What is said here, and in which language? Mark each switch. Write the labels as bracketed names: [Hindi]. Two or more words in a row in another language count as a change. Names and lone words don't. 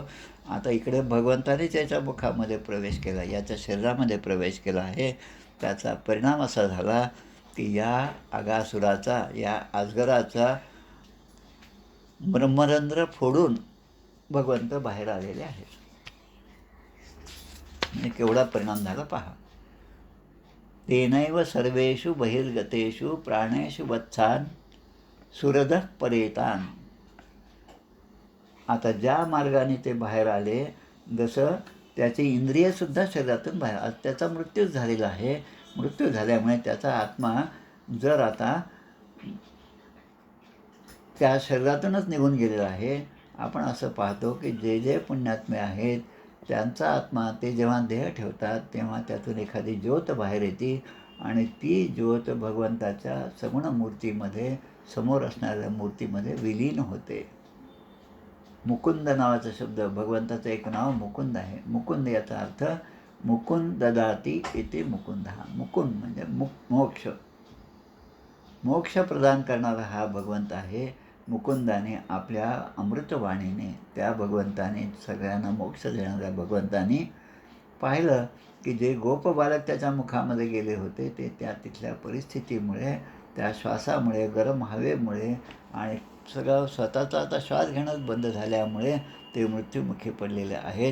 [Marathi] आता इकडे भगवंताने त्याच्या मुखामध्ये प्रवेश केला, याच्या शरीरामध्ये प्रवेश केला आहे. त्याचा परिणाम असा झाला की या अगासुराचा, या अजगराचा ब्रह्मरंध्र फोडून भगवंत बाहेर आलेले आहेत. म्हणजे केवढा परिणाम झाला पहा. [Sanskrit] तेनैव सर्वेषु बहिर्गतेषु प्राणेषु वत्सान सुरदः परेतान. [Marathi] आता ज्या मार्गाने ते बाहेर आले, जसं त्याची इंद्रियसुद्धा शरीरातून बाहेर, आज त्याचा मृत्यूच झालेला आहे. मृत्यू झाल्यामुळे त्याचा आत्मा जर आता त्या शरीरातूनच निघून गेलेला आहे. आपण असं पाहतो की जे जे पुण्यात्मे आहेत त्यांचा आत्मा ते जेव्हा देह ठेवतात तेव्हा त्यातून एखादी ज्योत बाहेर येते आणि ती ज्योत भगवंताच्या सगुण मूर्तीमध्ये, समोर असणाऱ्या मूर्तीमध्ये विलीन होते. मुकुंद नावाचा शब्द, भगवंताचं एक नाव मुकुंद आहे. मुकुंद याचा अर्थ [Sanskrit] मुकुंद ददाती इति मुकुंद. [Marathi] मुकुंद म्हणजे मोक्ष, मोक्ष प्रदान करणारा हा भगवंत आहे. मुकुंदाने आपल्या अमृतवाणीने, त्या भगवंताने, सगळ्यांना मोक्ष देणाऱ्या भगवंताने पाहिलं की जे गोपबालक त्याच्या मुखामध्ये गेले होते ते त्या तिथल्या परिस्थितीमुळे, त्या श्वासामुळे, गरम हवेमुळे आणि सगळं स्वतःचा आता श्वास घेणंच बंद झाल्यामुळे ते मृत्युमुखी पडलेले आहेत.